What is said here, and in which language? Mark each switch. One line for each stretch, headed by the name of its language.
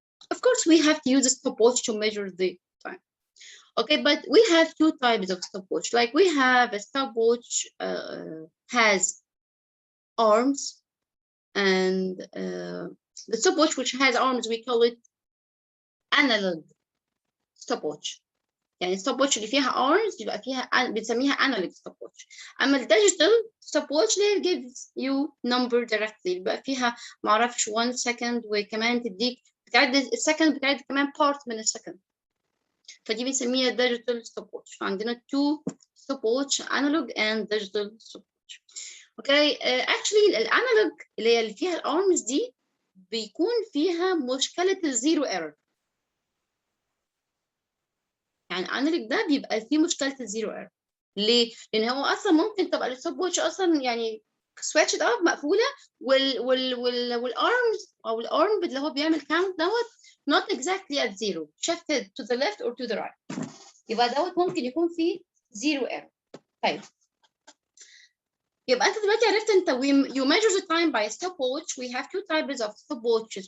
English: Of course, we have to use a stopwatch to measure the time. Okay, but we have two types of stopwatch. Like we have a stopwatch has arms, and the stopwatch which has arms we call it analog stopwatch.
Arabic: يعني stopwatch اللي فيها arms يبقى فيها بنسميها analog stopwatch. أما الديجيتال stopwatch اللي
English: gives you number directly
Arabic: يبقى فيها معرفش 1 second وكمان تديك بتعد السكند بتعد كمان part من السكند. فدي بنسميها digital stopwatch. فعندنا
English: two stopwatch analog and digital stopwatch. Okay, actually
Arabic: الانالوج اللي فيها الارمز دي بيكون فيها مشكلة الزيرو ايرور. يعني الانالوج ده بيبقى فيه مشكلة الزيرو ايرور. ليه؟ لأن هو أصلا ممكن تبقى الستوب واتش أصلا يعني
English: switched off
Arabic: مقفولة والارمز أو الارم اللي هو بيعمل كاونت دوت
English: not exactly at zero shifted to the left or to the right.
Arabic: يبقى دوت ممكن يكون فيه زيرو ايرور. طيب. يبقى انت دلوقتي عرفت انت
English: you measure the time by a stopwatch. We have two types of stopwatches.